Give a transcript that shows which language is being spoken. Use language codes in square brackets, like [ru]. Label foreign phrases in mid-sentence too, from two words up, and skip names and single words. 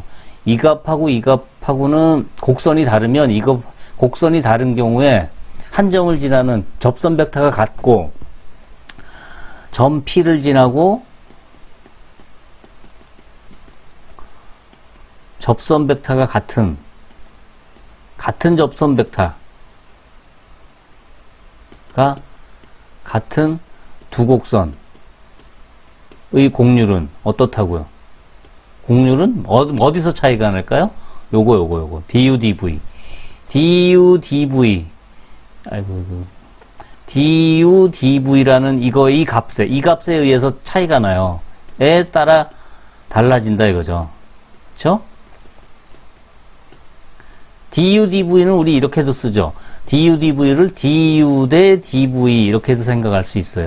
[ko] 이 값하고 이 값하고는 곡선이 다르면, 곡선이 다른 경우에 한 점을 지나는 접선 벡터가 같고, 점 P를 지나고, 접선 벡터가 같은 접선 벡터가 같은 두 곡선의 곡률은 어떻다고요? 곡률은 어디서 차이가 날까요? 요거 du dv du dv라는 이 값에 의해서 차이가 나요. 에 따라 달라진다 이거죠. 그쵸? du dv는 우리 이렇게 해서 쓰죠. du dv를 du 대 dv 이렇게 해서 생각할 수 있어요.